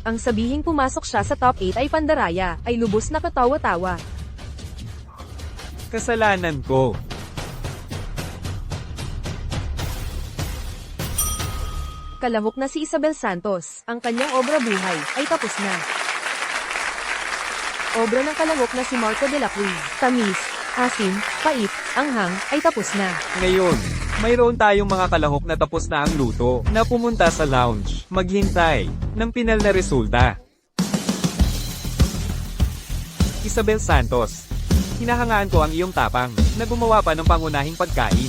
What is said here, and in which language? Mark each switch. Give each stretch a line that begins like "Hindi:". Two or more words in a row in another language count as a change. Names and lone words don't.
Filipino: Ang sabihing pumasok siya sa top 8 ay pandaraya, ay lubos na katawa-tawa. Kasalanan ko. Kalahok na si Isabel Santos, ang kanyang obra buhay ay tapos na. Obra ng kalahok na si Marco de la Cruz, tamis, asim, pait, anghang, ay tapos na. Ngayon, mayroon tayong mga kalahok na tapos na ang luto, na pumunta sa lounge, maghintay, ng pinal na resulta. Isabel Santos, hinahangaan ko ang iyong tapang, na gumawa pa ng pangunahing pagkain.